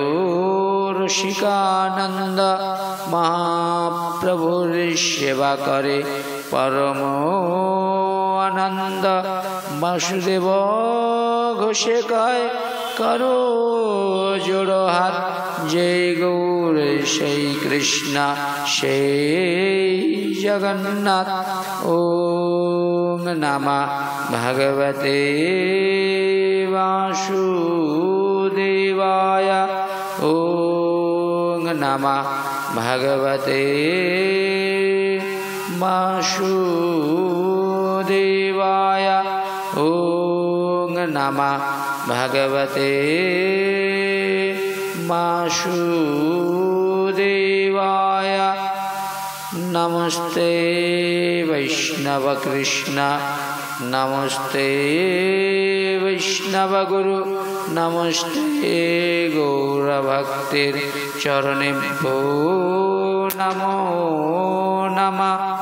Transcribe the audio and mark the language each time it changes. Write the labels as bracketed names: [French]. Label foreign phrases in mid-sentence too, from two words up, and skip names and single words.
[Bangla] রসিকানন্দ মহাপ্রভুর সেবা করে পরম আনন্দ বাসুদেব ঘোষে কয় করো জোড় হাত যে গৌর সেই কৃষ্ণ সেই জগন্নাথ [Sanskrit] ওম নমঃ ভগবতে বাসুদেবায় ওম নমঃ ভগবতে বাসুদেবায় ওম নমঃ ভগবতে বাসুদেবায় নমস্তে বৈষ্ণব কৃষ্ণ নমস্তে বৈষ্ণব গুরু নমস্তে গৌর [Bangla] ভক্তের চরণে [Sanskrit] ভো নমো নমঃ